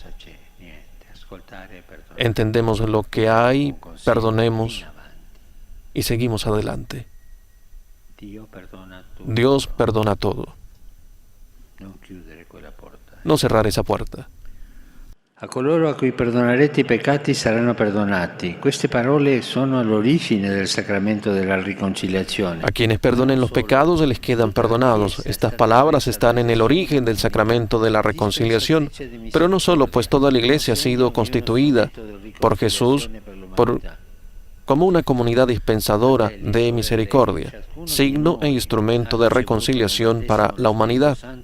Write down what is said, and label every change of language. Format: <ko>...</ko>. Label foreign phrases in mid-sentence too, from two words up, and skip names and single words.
<es>Entendemos lo que hay, perdonemos y seguimos adelante. Dios perdona todo. No cerrar esa puerta.</es> <it>A coloro a cui perdonerete I peccati saranno perdonati. Queste parole sono all'origine del sacramento della riconciliazione.</it> <es>A quienes perdonen los pecados se les quedan perdonados. Estas palabras están en el origen del sacramento de la reconciliación, pero no solo, pues toda la Iglesia ha sido constituida por Jesús como una comunidad dispensadora de misericordia, signo e instrumento de reconciliación para la humanidad.</es>